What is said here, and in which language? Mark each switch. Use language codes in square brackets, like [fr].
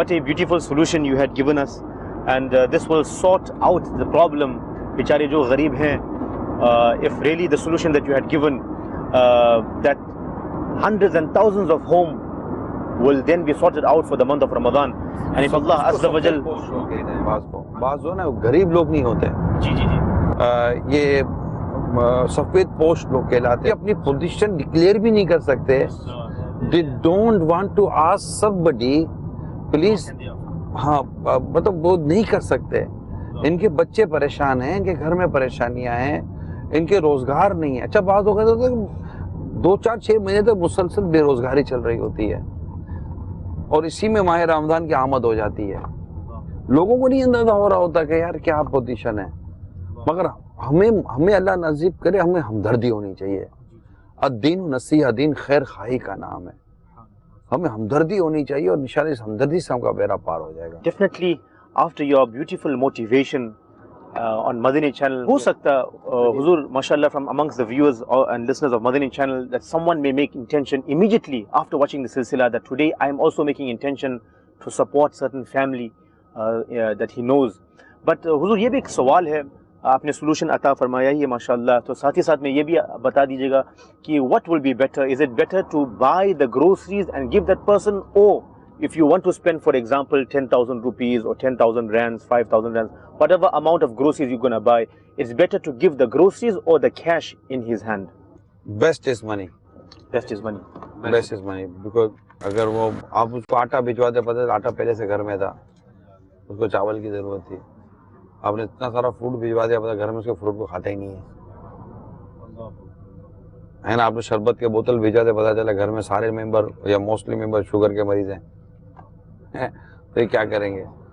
[en] What a beautiful solution you had given us, and this will sort out the problem. [hi] Bichare jo ghareeb hain, [en] if really the solution that you had given, that hundreds and thousands of homes will then be sorted out for the month of Ramadan. And if Allah Azza wa Jal, [hi] बाज़ हो ना गरीब लोग नहीं होते, ये सफ़ेद post लोग कहलाते हैं, अपनी पोजीशन डिक्लेयर भी नहीं कर सकते। [en] They don't want to ask somebody, please, [hi] हाँ, मतलब वो नहीं कर सकते। इनके बच्चे परेशान हैं, इनके घर में परेशानियां हैं, इनके रोजगार नहीं है। अच्छा, बात होगा तो 2-4-6 महीने तक मुसलसल बेरोजगारी चल रही होती है, और इसी में माह रमज़ान की आमद हो जाती है। लोगों को नहीं अंदाजा हो रहा होता कि यार क्या पोजीशन है, मगर हमें अल्लाह नसीब करे, हमें हमदर्दी होनी चाहिए। अद्दीन नसीहा, दीन खैर खाही का नाम है, हमें हमदर्दी होनी चाहिए, और इंशाअल्लाह इस हमदर्दी से हमका बेड़ा पार हो जाएगा। [en] Definitely, after your beautiful motivation on Madani channel, ho sakta, Huzur, mashallah, from amongst the viewers and listeners of Madani channel, that someone may make intention immediately after watching the silsila that today I am also making intention to support certain family that he knows. [hi] But Huzur, ये भी एक सवाल है, आपने solution अता फरमाया ही है माशाल्लाह, तो साथ ही साथ में ये भी बता दीजिएगा कि [en] what will be better? Is it better to buy the groceries and give that person, or if you want to spend, for example, 10,000 rupees or 10,000 rands, 5,000 rands, whatever amount of groceries you're going to buy, it's better to give the groceries or the cash in his hand. Best is money. Best is money. Best is money. [hi] Because अगर वो आप उसको आटा भिजवा दे, पता है आटा पहले से घर में था, उसको चावल की ज़रूरत थी, आपने इतना सारा फ्रूट भिजवा दिया, पता घर में उसके फ्रूट को खाता ही नहीं है ना। आपने शरबत के बोतल भिजवा दे, पता चला घर में सारे मेंबर या मोस्टली मेंबर शुगर के मरीज हैं, तो ये क्या करेंगे।